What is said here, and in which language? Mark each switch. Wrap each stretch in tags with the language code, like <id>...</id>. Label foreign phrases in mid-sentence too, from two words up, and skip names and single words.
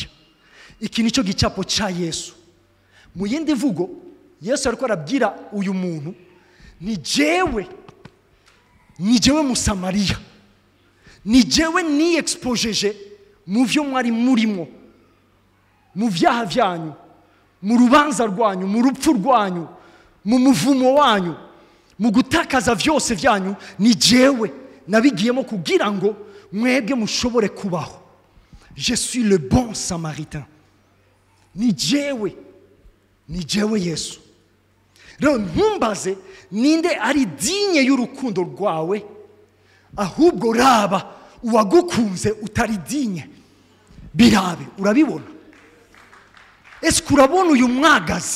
<rn>Iki nico gicapo cha Yesu. Mu yindi vugo Yesu ariko arabwira uyu muntu ni jewe musamariya, ni jewe ni expojeje mu vyo mwari murimo, mu vyaha vyanyu, mu rubanza rwanyu, mu rupfu rwanyu, mu muvumo wanyu, mu gutakaza vyose vyanyu. Ni jewe nabigiyemo kugira ngo mwebwe mushobore kubaho.</rn> <fr>Je suis le bon samaritain.</fr> <rn>Ni jewe Yesu. Rero ntumbaze ninde ari digne y'urukundo rwawe, ahubwo raba uwagukunze utari digne. Birabe, urabibona? Ese urabona uyu mwagazi?</rn>